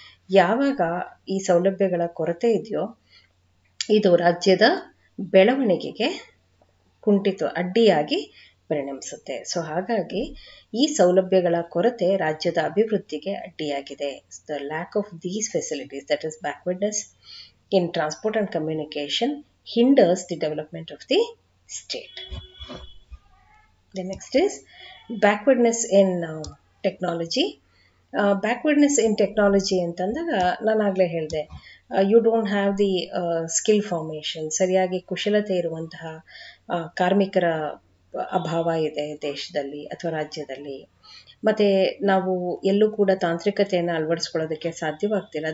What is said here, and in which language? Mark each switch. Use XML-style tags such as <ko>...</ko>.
<kn>ಯಾವಾಗ ಈ ಸೌಲಭ್ಯಗಳ ಕೊರತೆ ಇದೆಯೋ ಇದು ರಾಜ್ಯದ ಬೆಳವಣಿಗೆಗೆ ಅಡ್ಡಿಯಾಗಿ ಪರಿಣಮಿಸುತ್ತೆ. ಸೊ ಹಾಗಾಗಿ ಈ ಸೌಲಭ್ಯಗಳ ಕೊರತೆ ರಾಜ್ಯದ ಅಭಿವೃದ್ಧಿಗೆ ಅಡ್ಡಿಯಾಗಿದೆ.</kn> <en>The lack of these facilities, that is backwardness in transport and communication, hinders the development of the state. The next is backwardness in technology. Backwardness in technology</en> <kn>ಅಂತಂದಾಗ ನಾನು ಆಗಲೇ ಹೇಳಿದೆ,</kn> <en>You don't have the skill formation.</en> <kn>ಸರಿಯಾಗಿ ಕುಶಲತೆ ಇರುವಂತಹ ಕಾರ್ಮಿಕರ ಅಭಾವ ಇದೆ ದೇಶದಲ್ಲಿ ಅಥವಾ ರಾಜ್ಯದಲ್ಲಿ. ಮತ್ತು ನಾವು ಎಲ್ಲೂ ಕೂಡ ತಾಂತ್ರಿಕತೆಯನ್ನು ಅಳವಡಿಸ್ಕೊಳ್ಳೋದಕ್ಕೆ ಸಾಧ್ಯವಾಗ್ತಿಲ್ಲ.</kn>